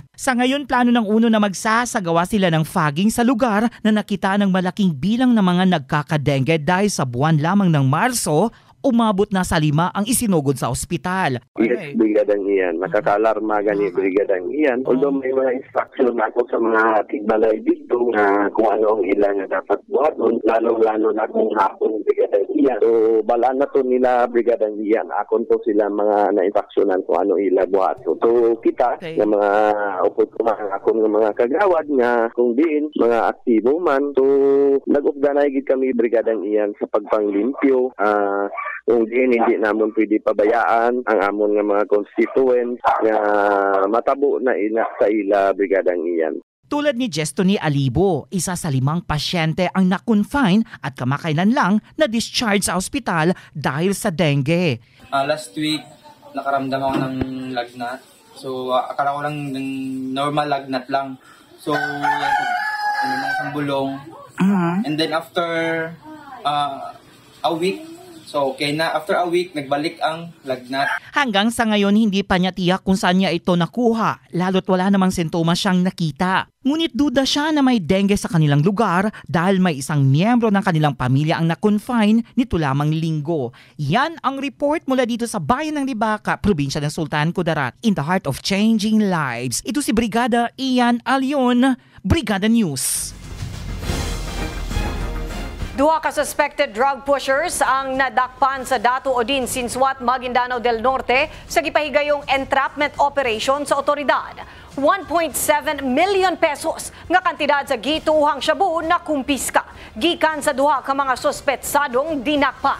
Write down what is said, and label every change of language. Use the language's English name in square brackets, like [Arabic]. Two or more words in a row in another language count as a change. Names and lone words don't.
[Filipino] Sa ngayon, plano ng UNO na magsasagawa sila ng fogging sa lugar na nakita ng malaking bilang ng mga nagkakadengue dahil sa buwan lamang ng Marso, umabot na sa 5 ang isinugod sa ospital. [Hiligaynon] Yes, brigadang iyan. Nakakalarma gani brigadang iyan. Although may mga instruction ako sa mga tigbalay dito na kung ano ang ilang na dapat buhat, lalo-lalo na kung hapon brigadang iyan. So, balaan na to nila brigadang iyan. Akon to sila mga na-instructionan kung ano ilang buhat. So, kita na mga upod kumang akong mga kagawad nga kung diin, mga aktibo man. So, nag-updanay gid kami brigadang iyan sa pagpanglimpyo. [Filipino] Kung hindi naman pwede pabayaan [Hiligaynon] ang amon nga mga constituents nga matabo na sa ila brigadang iyan. [Filipino] Tulad ni Jestoni Alibo, isa sa 5 pasyente ang na-confine at kamakailan lang na-discharge sa ospital dahil sa dengue. Last week, nakaramdam ako ng lagnat. So, akala ko lang normal lagnat lang. So, isang bulong. [English] And then after a week, so [Filipino] okay na, [English] after a week, [Filipino] nagbalik ang lagnat. Hanggang sa ngayon, hindi pa niya tiyak kung saan niya ito nakuha, lalo't wala namang sintomas siyang nakita. Ngunit duda siya na may dengue sa kanilang lugar dahil may isang miyembro ng kanilang pamilya ang na-confine nito lamang linggo. Yan ang report mula dito sa bayan ng Libaka, probinsya ng Sultan Kudarat, [English] in the heart of changing lives. [Filipino] Ito si Brigada Ian Alion, Brigada News. [Cebuano] 2 ka suspected drug pushers ang nadakpan sa Datu Odin, Sinswat, Maguindanao del Norte sa gipahigayong entrapment operation sa otoridad. 1.7 million pesos nga kantidad sa gituhang shabu na kumpiska gikan sa 2 ka mga suspetsadong dinakpan.